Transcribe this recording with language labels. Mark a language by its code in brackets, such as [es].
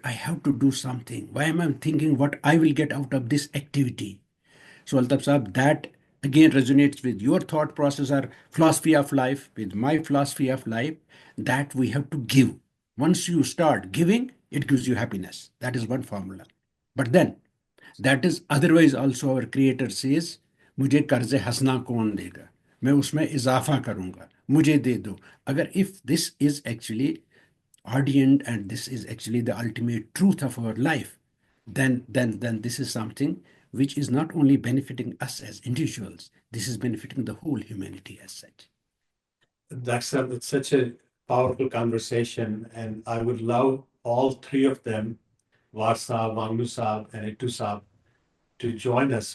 [en] I have to do something. Why am I thinking what I will get out of this activity?" So, Altaf Saab, that again resonates with your thought process or philosophy of life, with my philosophy of life, that we have to give. Once you start giving, it gives you happiness. That is one formula. But then, that is otherwise also our creator says, [hi] मुझे कर्ज हंसना कौन देगा, मैं उसमें इजाफा करूंगा, मुझे दे दो. [en] अगर if this is actually ordained and this is actually the ultimate truth of our life, then this is something which is not only benefiting us as individuals, this is benefiting the whole humanity as such. It's such a powerful conversation, and I would love all three of them, Var Saab, Wangnu Saab, and Ittu Saab, to join us.